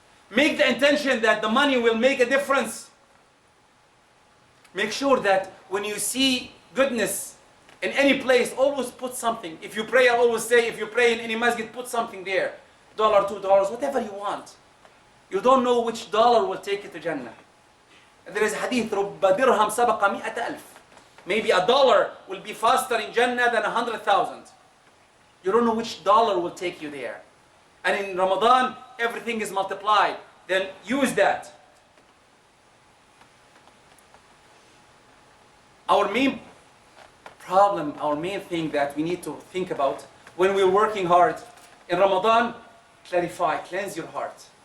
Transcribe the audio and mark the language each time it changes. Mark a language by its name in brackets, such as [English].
[English] Make the intention that the money will make a difference. Make sure that when you see goodness in any place, always put something. If you pray, I always say, if you pray in any masjid, put something there. $1, $2, whatever you want. You don't know which dollar will take you to Jannah. There is a hadith, [Arabic] رُبَّ دِرْهَمْ سَبَقَ مِئَةَ أَلْفٍ. [English] Maybe a dollar will be faster in Jannah than 100,000. You don't know which dollar will take you there. And in Ramadan, everything is multiplied. Then use that. Our main problem, our main thing that we need to think about when we're working hard in Ramadan, clarify, cleanse your heart.